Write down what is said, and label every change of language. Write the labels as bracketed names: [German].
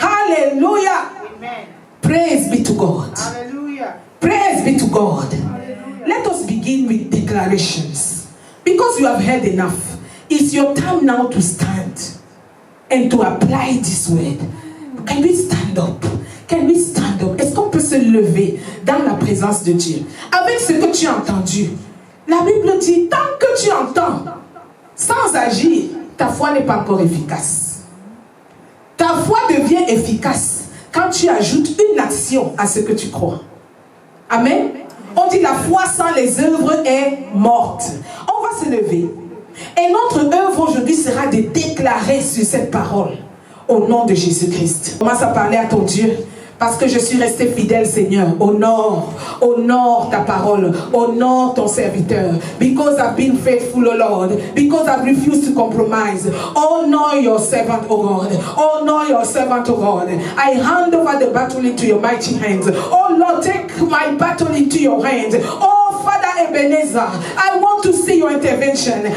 [English] Hallelujah. Amen. Praise be to God. Hallelujah. Praise be to God. Hallelujah. Let us begin with declarations. Because you have heard enough, it's your time now to stand and to apply this word. Can we stand up? Can we stand up? [French] Est-ce qu'on peut se lever dans la présence de Dieu? Avec ce que tu as entendu. La Bible dit, tant que tu entends, sans agir, ta foi n'est pas encore efficace. Ta foi devient efficace quand tu ajoutes une action à ce que tu crois. Amen. On dit la foi sans les œuvres est morte. On va se lever. Et notre œuvre aujourd'hui sera de déclarer sur cette parole au nom de Jésus-Christ. Commence à parler à ton Dieu. Parce que je suis resté fidèle, Seigneur. Honore ta parole. Honore ton serviteur. [English] Because I've been faithful, O Lord. Because I've refused to compromise. Honor your servant, O God. Honor your servant, O God. I hand over the battle into your mighty hands. Oh Lord, take my battle into your hands. Oh Father Ebenezer, I want to see your intervention.